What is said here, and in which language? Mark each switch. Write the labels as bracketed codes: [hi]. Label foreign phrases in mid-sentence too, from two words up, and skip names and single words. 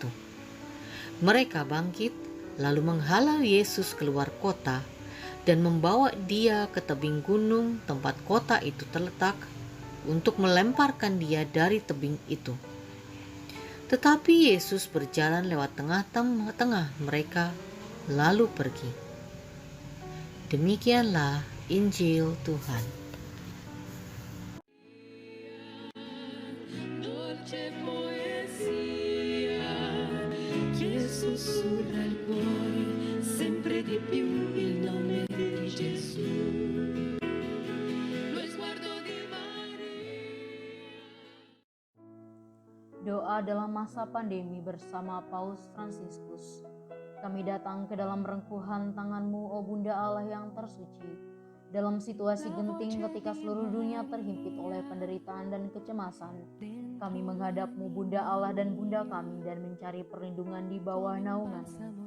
[id] Mereka bangkit lalu menghalau Yesus keluar kota dan membawa dia ke tebing gunung tempat kota itu terletak untuk melemparkan dia dari tebing itu. Tetapi Yesus berjalan lewat tengah-tengah mereka lalu pergi. Demikianlah Injil Tuhan. [it] Dolce poesia che sussurra il cuore sempre di più il nome di Gesù. Lo sguardo di Maria. [id] Doa dalam masa pandemi bersama Paus Fransiskus. Kami datang ke dalam rengkuhan tangan-Mu, O Bunda Allah yang tersuci. Dalam situasi genting ketika seluruh dunia terhimpit oleh penderitaan dan kecemasan, kami menghadap-Mu, Bunda Allah dan Bunda kami, dan mencari perlindungan di bawah naungan-Mu.